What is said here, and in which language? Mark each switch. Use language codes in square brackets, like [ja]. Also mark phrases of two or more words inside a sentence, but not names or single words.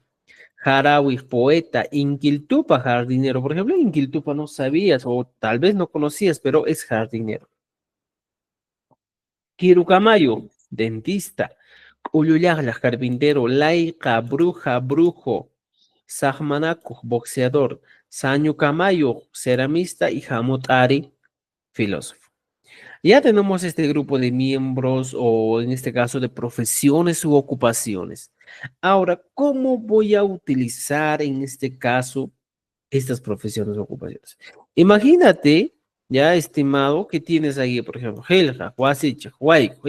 [es] Harawi, poeta. Inquiltupa, jardinero. Por ejemplo, Inquiltupa no sabías o tal vez no conocías, pero es jardinero. Kirucamayo, dentista. Uluyagla, carpintero. Laika, bruja, brujo. Sahmanaku, boxeador. [qu] Sañu Camayo, [es] ceramista. [qu] Y Hamut Ari, [es] filósofo. Ya tenemos este grupo de miembros o en este caso de profesiones u ocupaciones. Ahora, ¿cómo voy a utilizar en este caso estas profesiones o ocupaciones? Imagínate, ya estimado, que tienes ahí, por ejemplo, Helga, Huasicha, Huayco.